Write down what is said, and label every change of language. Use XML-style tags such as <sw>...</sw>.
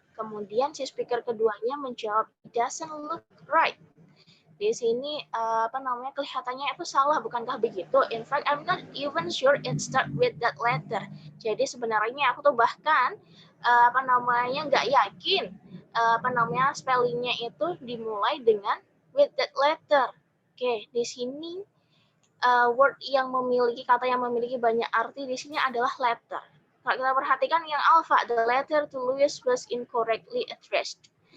<id>Kemudian si speaker keduanya menjawab,</id> <en>it doesn't look right.</en> <id>Di sini kelihatannya itu salah, bukankah begitu?</id> <en>In fact, I'm not even sure it start with that letter.</en> <id>Jadi sebenarnya aku tuh bahkan nggak yakin spellingnya itu dimulai dengan</id> <en>with that letter.</en> <id>Oke, di sini word yang memiliki kata yang memiliki banyak arti di sini adalah letter. Kalau kita perhatikan yang alpha,</id> <en>the letter to Louis was incorrectly addressed.</en>